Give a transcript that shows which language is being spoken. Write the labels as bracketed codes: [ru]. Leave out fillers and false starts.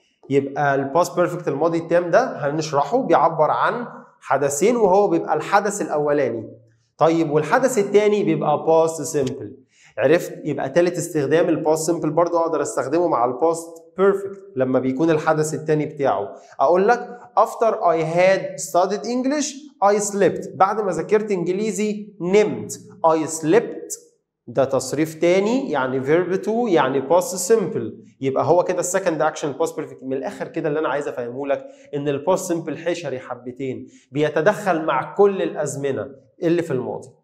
[ar] يبقى الباست بيرفكت الماضي التام ده هنشرحه بيعبر عن حدثين وهو بيبقى الحدث الاولاني. طيب والحدث الثاني بيبقى باست سمبل. عرفت؟ يبقى ثالث استخدام الباست سمبل برضو اقدر استخدمه مع الباست بيرفكت لما بيكون الحدث الثاني بتاعه. اقول لك [en] after I had studied English I slept. [ar] بعد ما ذاكرت انجليزي نمت. [en] I slept [ar] ده تصريف تاني يعني فيرب 2 يعني باست سمبل. يبقى هو كده السكند اكشن باست بيرفكت. من الاخر كده اللي انا عايز افهمه لك ان الباست سمبل حشري حبتين، بيتدخل مع كل الازمنه اللي في الماضي.